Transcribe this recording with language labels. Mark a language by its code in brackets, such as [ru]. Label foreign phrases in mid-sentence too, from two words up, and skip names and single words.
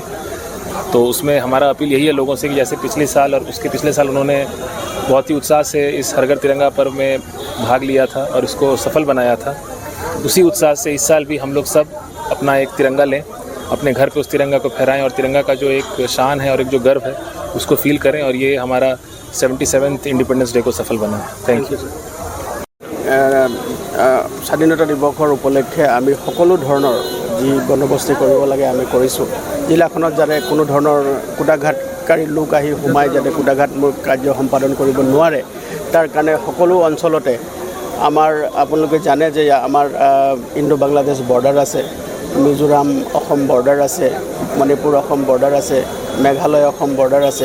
[hi] तो उसमें हमारा अपील यही है लोगों से कि जैसे पिछले साल और उसके पिछले साल उन्होंने बहुत ही उत्साह से इस हर घर तिरंगा पर्व में भाग लिया था और इसको सफल बनाया था, उसी उत्साह से इस साल भी हम लोग सब अपना एक तिरंगा लें, अपने घर पे उस तिरंगा को फहराएं और तिरंगा का जो एक शान है और एक जो गर्व है उसको फील करें और ये हमारा 77th इंडिपेंडेंस डे को सफल बनाए। [en] Thank you. [as] স্বাধীনতা দিৱসৰ উপলক্ষে আমি সকলো ধৰণৰ যি বন্দবস্তি কৰিব লাগে আমি কৰিছোঁ। জিলাখনত যাতে কোনো ধৰণৰ কুটাঘাতকাৰী লোক আহি সোমাই যাতে কুটাঘাতমূলক কাৰ্য সম্পাদন কৰিব নোৱাৰে, তাৰ কাৰণে সকলো অঞ্চলতে আমাৰ, আপোনালোকে জানে যে আমাৰ ইণ্ডো বাংলাদেশ বৰ্ডাৰ আছে, মিজোৰাম অসম বৰ্ডাৰ আছে, মণিপুৰ অসম বৰ্ডাৰ আছে, মেঘালয় অসম বৰ্ডাৰ আছে।